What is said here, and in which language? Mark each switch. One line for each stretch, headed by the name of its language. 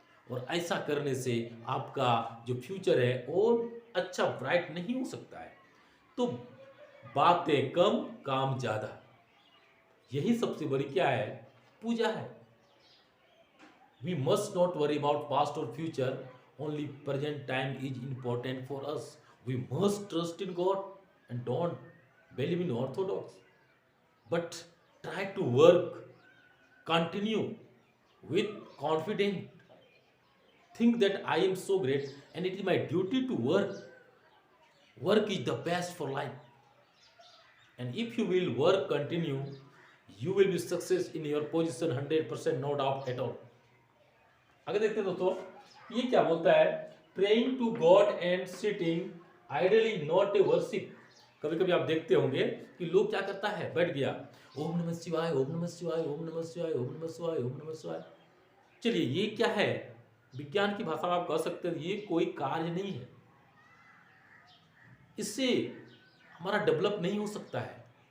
Hindi: और ऐसा करने से आपका जो फ्यूचर है और अच्छा ब्राइट नहीं हो सकता है। तो बातें कम, काम ज्यादा, यही सबसे बड़ी क्या है, पूजा है।
English: We must not worry about past और future, only present time is important for us. We must trust in God and don't believe in orthodox, but try to work, continue with confidence, think that I am so great and it is my duty to work. Work is the best for life, and if you will work continue, you will be success in your position 100%, no doubt at all.
Hindi: आगे देखते हैं दोस्तों, ये क्या बोलता है,
English: Praying to God and sitting idly not a worship.
Hindi: कभी कभी आप देखते होंगे कि लोग क्या करता है, बैठ गया, ओम नमः शिवाय, ओम नमः शिवाय, ओम नमः शिवाय, ओम नमः शिवाय, ओम नमः शिवाय। चलिए ये क्या है, विज्ञान की भाषा में आप कह सकते हैं ये कोई कार्य नहीं है, इससे हमारा डेवलप नहीं हो सकता है।